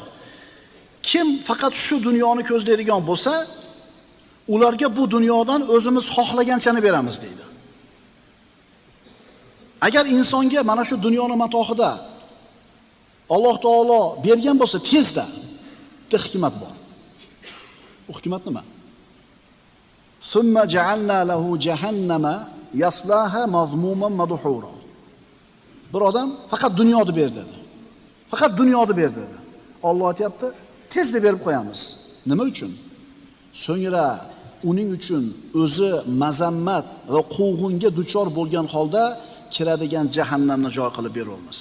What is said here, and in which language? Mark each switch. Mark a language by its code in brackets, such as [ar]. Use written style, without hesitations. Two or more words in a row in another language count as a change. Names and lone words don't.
[uz] Kim faqat shu dunyoni ko'zlaydigan bo'lsa, ularga bu dunyodan o'zimiz xohlaganchani beramiz deydi. Agar insonga mana shu dunyoni matohida Alloh taolo bergan bo'lsa, tezda bitta hikmat bor. U hikmat nima? [ar] ثم جعلنا له جهنم يصلاها مذموما مدحورا. [uz] Bir odam faqat dunyoni ber dedi. Faqat dunyoni ber dedi. Alloh aytibdi, tezda berib qo'yamiz. Nima uchun? So'ngra uning uchun o'zi mazammat va quvg'inga duchor bo'lgan holda kiradigan jahannamni joy qilib beramiz.